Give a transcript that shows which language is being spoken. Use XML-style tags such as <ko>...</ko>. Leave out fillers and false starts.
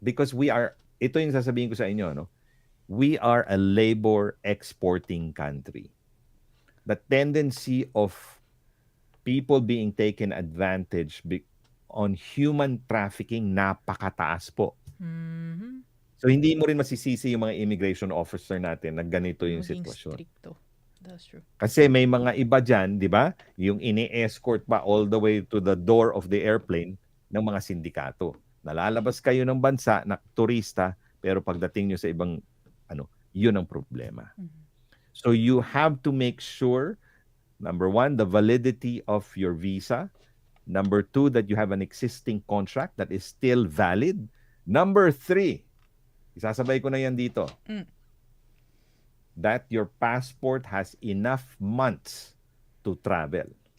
<tl>Because ito yung sasabihin ko sa inyo, no?</tl> <en>We are a labor exporting country. The tendency of people being taken advantage on human trafficking</en> <tl>napakataas po. Mm-hmm. So hindi mo rin masisisi yung mga immigration officer natin na ganito yung sitwasyon.</tl> <en>Stricto. That's true.</en> <tl>Kasi may mga iba dyan, di ba? Yung ini-escort pa</tl> <en>all the way to the door of the airplane</en> <tl>ng mga sindikato. Nalalabas kayo ng bansa na turista, pero pagdating nyo sa ibang, yun ang problema. Mm-hmm.</tl> <en>So you have to make sure, number one, the validity of your visa. Number two, that you have an existing contract that is still valid. Number three,</en> <tl>isasabay ko na yan dito,</tl> <en>that your passport has enough months to travel.</en>